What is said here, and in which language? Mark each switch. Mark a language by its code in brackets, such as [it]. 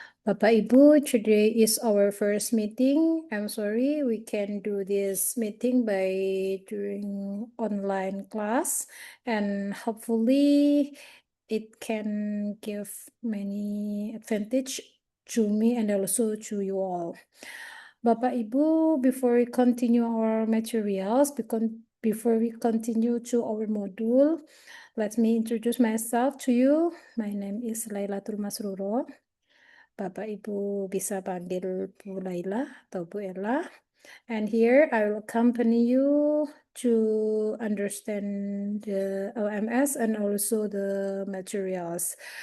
[en] Bapak Ibu, today is our first meeting. I'm sorry we can do this meeting by doing online class, and hopefully it can give many advantage to me and also to you all. Bapak Ibu, before we continue our materials, before we continue to our module, let me introduce myself to you. My name is Lailatul Masruro. [id] Bapak Ibu bisa panggil Bu Laila atau Bu Ella. [en] And here I will accompany you to understand the LMS and also the materials.